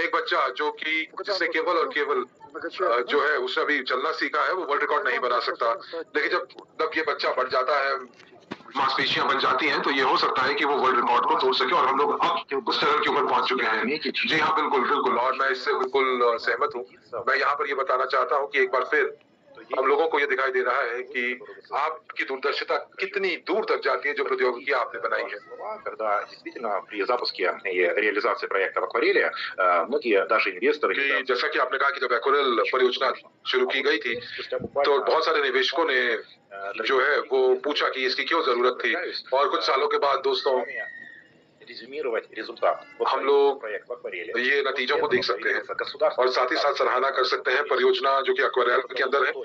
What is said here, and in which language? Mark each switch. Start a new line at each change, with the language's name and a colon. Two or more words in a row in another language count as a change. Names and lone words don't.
Hindi: एक बच्चा जो कि जिसने केवल और केवल जो है उसने अभी चलना सीखा है वो
English: world record
Hindi: नहीं बना सकता, लेकिन जब ये बच्चा बढ़ जाता है, मांसपेशियां बन जाती हैं, तो ये हो सकता है कि वो
English: world record
Hindi: को तोड़ सके और हम लोग अब उस चरण के ऊपर पहुंच चुके हैं। जी हाँ, बिल्कुल और मैं इससे बिल्कुल सहमत हूँ। मैं यहाँ पर ये बताना चाहता हूँ कि एक बार फिर हम लोगों को ये दिखाई दे रहा है कि आपकी दूरदर्शिता कितनी दूर तक जाके जो प्रौद्योगिकी आपने बनाई है।
Russian: Когда действительно при запуске и реализации проекта в акварели многие даже инвесторы,
Hindi: जैसा कि आपने कहा कि जब एक्वारेल परियोजना शुरू की गई थी तो बहुत सारे निवेशकों ने जो है वो पूछा कि इसकी क्यों जरूरत थी और कुछ सालों के बाद दोस्तों हम लोग ये नतीजों को देख सकते हैं और साथ ही साथ सराहना कर सकते हैं परियोजना जो कि एक्वारियल के अंदर है।